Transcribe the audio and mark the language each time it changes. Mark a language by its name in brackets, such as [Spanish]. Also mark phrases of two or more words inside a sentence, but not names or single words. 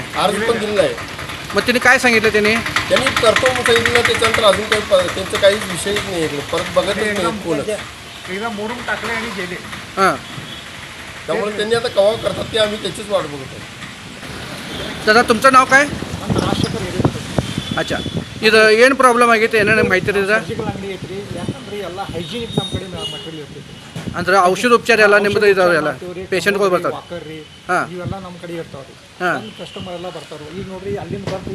[Marathi] अर्ज पण दिलेला आहे. मग त्यांनी काय सांगितलं त्यांनी? त्यांनी करतो म्हणून सांगितलं. त्याच्यानंतर अजून काही त्यांचं काहीच विषयच नाही आहे. परत बघतच नाही कोणच. एकदा मोडून टाकले आणि गेले. हां त्यामुळे त्यांनी आता कवा करतात ते आम्ही त्याचीच वाट बघत आहोत. दादा तुमचं नाव काय? [Kannada] ಅಂತ ರಾಜಶೇಖರ್ ಹೇಳಿದ್ರು अच्छा ಇದು ಏನು ಪ್ರಾಬ್ಲಮ್ ಆಗೈತೆ ಏನೇನು ಮಾಹಿತಿ ಇದೆ? ಸರ್ಜಿಕಲ್ ಅಂಗಡಿ ಐತ್ರಿ. ಯಾಕಂದ್ರೆ ಎಲ್ಲ ಹೈಜೀನಿಕ್ ನಮ್ಮ ಕಡೆ ಮಟೀರಿಯಲ್ ಇರ್ತೈತಿ. ಅಂದ್ರೆ ಔಷಧ ಉಪಚಾರ ಎಲ್ಲ ನಿಮ್ಮದು ಇದಾವೆ ಎಲ್ಲ ಪೇಷಂಟ್ಗಳು ಬರ್ತಾರೆ? ವಾಕರ್ ರೀ ಹಾಂ ಇವೆಲ್ಲ ನಮ್ಮ ಕಡೆ ಇರ್ತಾವ್ರಿ. ಹಾಂ ನಮ್ಮ ಕಸ್ಟಮರ್ ಎಲ್ಲ ಬರ್ತಾರ. ಈಗ ನೋಡ್ರಿ ಅಲ್ಲಿಂದ ಬರ್ತಾರೆ.